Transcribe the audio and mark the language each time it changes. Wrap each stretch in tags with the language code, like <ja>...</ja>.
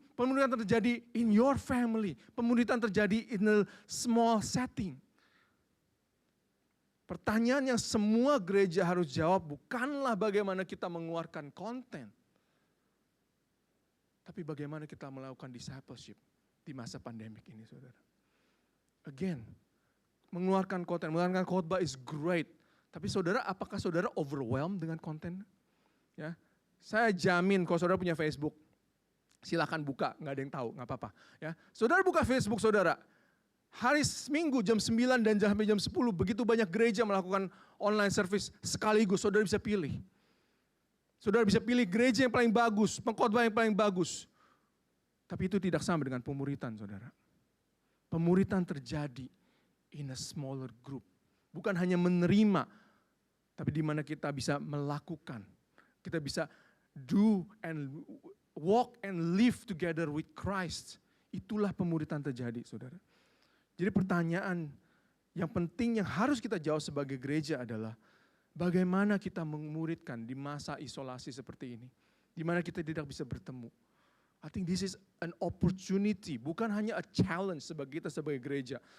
<id>Pemuritan terjadi</id> <en>in your family.</en> <id>Pemuritan terjadi</id> <en>in a small setting.</en> <id>Pertanyaan yang semua gereja harus jawab bukanlah bagaimana kita mengeluarkan konten. Tapi bagaimana kita melakukan discipleship di masa pandemik ini, saudara.</id> <en>Again,</en> <id>mengeluarkan khotbah</id> <en>is great.</en> <id>Tapi saudara, apakah saudara overwhelmed dengan konten? Ya, saya jamin kalau saudara punya Facebook, silakan buka, nggak ada yang tahu, nggak apa-apa. Ya, saudara buka Facebook saudara. Hari Minggu jam 9 dan sampai jam 10 begitu banyak gereja melakukan online service sekaligus, saudara bisa pilih. Saudara bisa pilih gereja yang paling bagus, pengkhotbah yang paling bagus. Tapi itu tidak sama dengan pemuritan, saudara. Pemuritan terjadi</id> <en>in a smaller group.</en> <id>Bukan hanya menerima, tapi di mana kita bisa melakukan. Kita bisa</id> <en>do and walk and live together with Christ.</en> <id>Itulah pemuritan terjadi, saudara. Jadi pertanyaan yang penting yang harus kita jawab sebagai gereja adalah bagaimana kita memuridkan di masa isolasi seperti ini. Di mana kita tidak bisa bertemu.</id> <en>I think this is an opportunity,</en> <id>bukan hanya</id> <en>a challenge</en> <id>sebagai kita sebagai gereja.</id>